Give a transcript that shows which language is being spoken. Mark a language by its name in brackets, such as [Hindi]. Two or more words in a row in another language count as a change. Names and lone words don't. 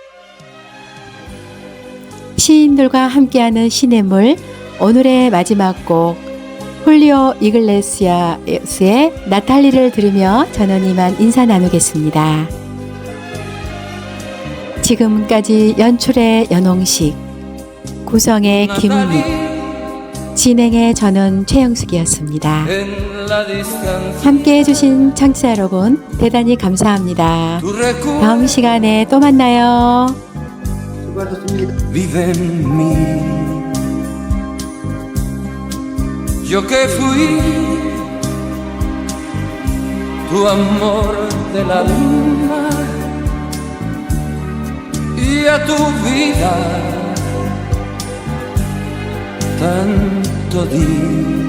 [Korean] 시인들과 함께하는 시냇물 오늘의 마지막 곡 훌리오 이글레시아스의 나탈리를 들으며 저는 이만 인사 나누겠습니다. 지금까지 연출의 연홍식, 구성의 김은희, 진행의 저는 최영숙이었습니다. [Spanish] en la distancia. [Korean] 함께 해주신 청취자 여러분 대단히 감사합니다. [Spanish] Tu recuerdo [Korean] 다음 시간에 또 만나요. [Spanish] vive en mí. Yo que fui tu amor del alma y a tu vida tanto di.